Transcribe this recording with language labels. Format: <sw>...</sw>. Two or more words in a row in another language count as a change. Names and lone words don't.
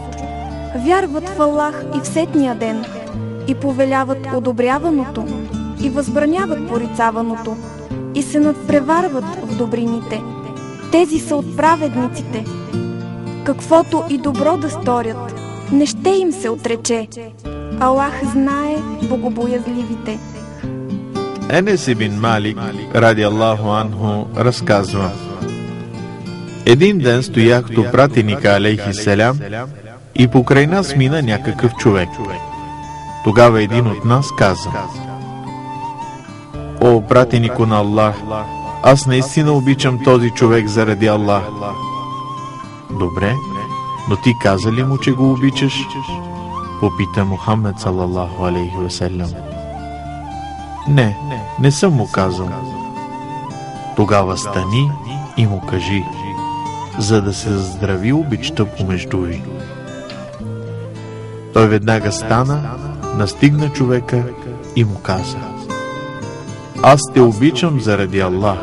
<bg>Вярват в Аллах и в сетния ден и повеляват одобряваното и възбраняват порицаваното и се надпреварват в добрините. Тези са от праведниците. Каквото и добро да сторят, не ще им се отрече. Аллах знае богобоязливите. Енес ибн Малик,</bg> <ar>رضي الله عنه,</ar> <bg>разказва: един ден стоях до пратеника алейхиссалям и покрай нас мина някакъв човек. Тогава един от нас каза: о, пратенико на Аллах, аз наистина обичам този човек заради Аллах. Добре, но ти каза ли му, че го обичаш? Попита Мухаммед</bg> <ar>صلى الله عليه وسلم.</ar> <bg>Не съм му казал. Тогава стани и му кажи, за да се заздрави обичта помежду ви. Той веднага стана, настигна човека и му каза: аз те обичам заради Аллах.</bg>